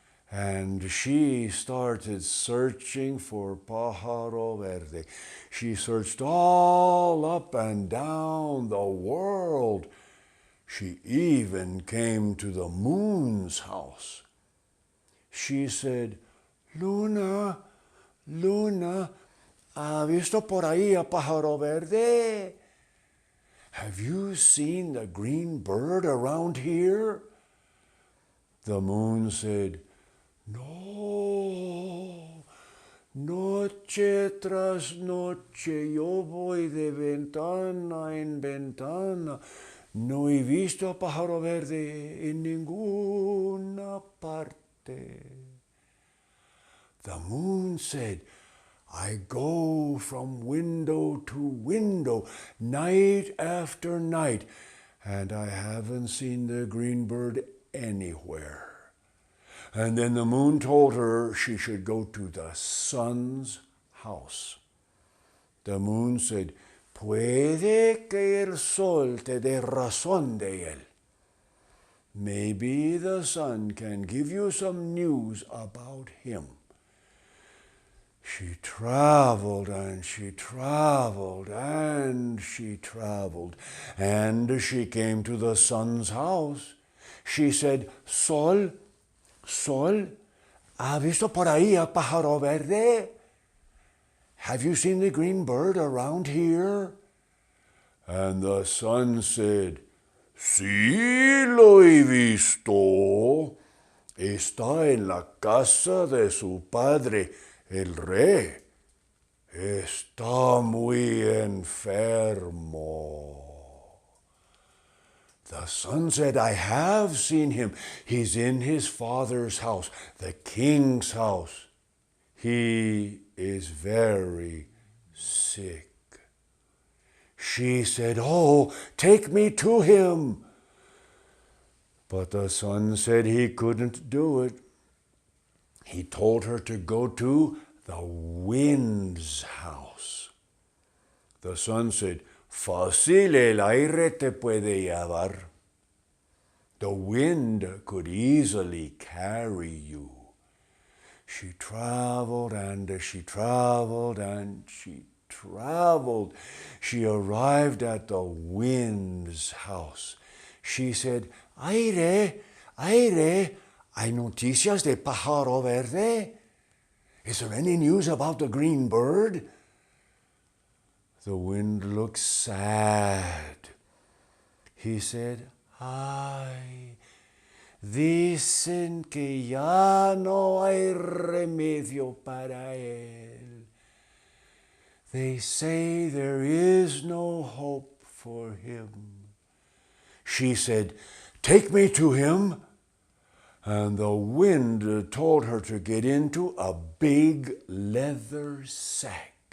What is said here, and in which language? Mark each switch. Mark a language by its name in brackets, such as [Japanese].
[English] And she started searching for Pájaro Verde. She searched all up and down the world. She even came to the moon's house. She said, [Spanish] "Luna, Luna, ¿ha visto por ahí a Pájaro Verde? [English] Have you seen the green bird around here?" The moon said, [Spanish] "No, noche tras noche yo voy de ventana en ventana. No he visto a Pájaro Verde en ninguna parte." [English] The moon said, "I go from window to window, night after night, and I haven't seen the green bird anywhere." And then the moon told her she should go to the sun's house. The moon said, [Spanish] "Puede que el sol te dé razón de él. [English] Maybe the sun can give you some news about him." She traveled and she traveled and she traveled, and she came to the sun's house. She said, [Spanish] "Sol, Sol, ¿ha visto por ahí a Pájaro Verde? [English] Have you seen the green bird around here?" And the sun said, [Spanish] "Sí lo he visto. Está en la casa de su padre, el rey. Está muy enfermo." [English] The sun said, "I have seen him. He's in his father's house, the king's house. He is very sick." She said, "Oh, take me to him." But the sun said he couldn't do it. He told her to go to the wind's house. The sun said, [Spanish] "Fácil el aire te puede llevar. [English] The wind could easily carry you." She traveled and she traveled and she traveled. She arrived at the wind's house. She said, [Spanish] "Aire, aire, ¿hay noticias de Pájaro Verde? [English] Is there any news about the green bird?" The wind looked sad. He said, [Spanish] "Ay, dicen que ya no hay remedio para él. [English] They say there is no hope for him." She said, "Take me to him." And the wind told her to get into a big leather sack.